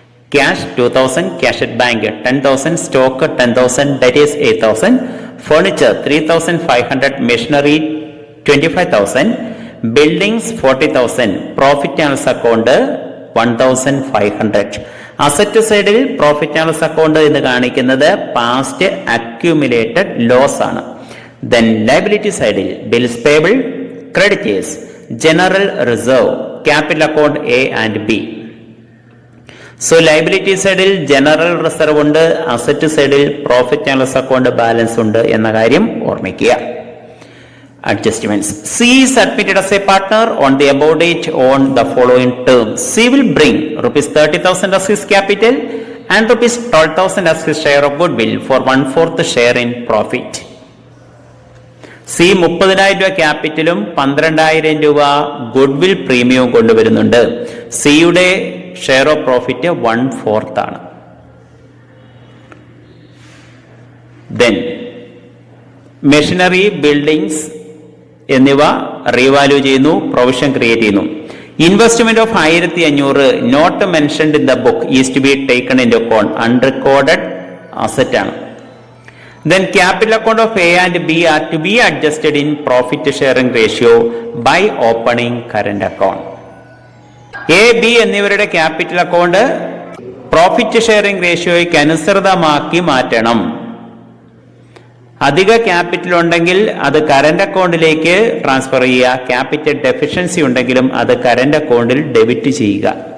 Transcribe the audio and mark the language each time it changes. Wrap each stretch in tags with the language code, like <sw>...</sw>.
<en>Cash 2,000, cash at bank 10,000, stock 10,000, that is 8,000, furniture 3,500, machinery 25,000, buildings 40,000, profit and loss account 1,500.</en> <ml>Asset സൈഡിൽ profit and loss account എന്ന് കാണിക്കുന്നത് past accumulated loss ആണ്. Then liability സൈഡിൽ bills payable, creditors, general reserve,</ml> <en>capital account A and B.</en> <ml>So liability സൈഡിൽ general reserve ഉണ്ട്, asset സൈഡിൽ profit and loss account balance ഉണ്ട് എന്ന കാര്യം ഓർമ്മിക്കുക.</ml> <en>Adjustments. C is admitted as a partner on the above date on the following terms. C will bring rupees 30,000 as his capital and rupees 12,000 as his share of goodwill for 1/4 share in profit.</en> <ml>C 30,000 രൂപ ക്യാപിറ്റലും 12,000 രൂപ goodwill പ്രീമിയവും കൊണ്ടുവരുന്നുണ്ട്. സിയുടെ share of profit 1/4 ആണ്. Then machinery, buildings എന്നിവ revalue ചെയ്യുന്നു, provision create ചെയ്യുന്നു.</ml> <en>Investment of 1,500 not mentioned in the book is to be taken in account, unrecorded asset ആണ്. Then capital account of A and B are to be adjusted in profit sharing ratio by opening current account.</en> <ml>A, B എന്നിവരുടെ capital account profit sharing റേഷ്യോയ്ക്ക് അനുസൃതമാക്കി മാറ്റണം. അധിക capital ഉണ്ടെങ്കിൽ അത് current അക്കൗണ്ടിലേക്ക് transfer ചെയ്യുക. Capital deficiency ഉണ്ടെങ്കിലും അത് കറന്റ് അക്കൗണ്ടിൽ ഡെബിറ്റ് ചെയ്യുക.</ml>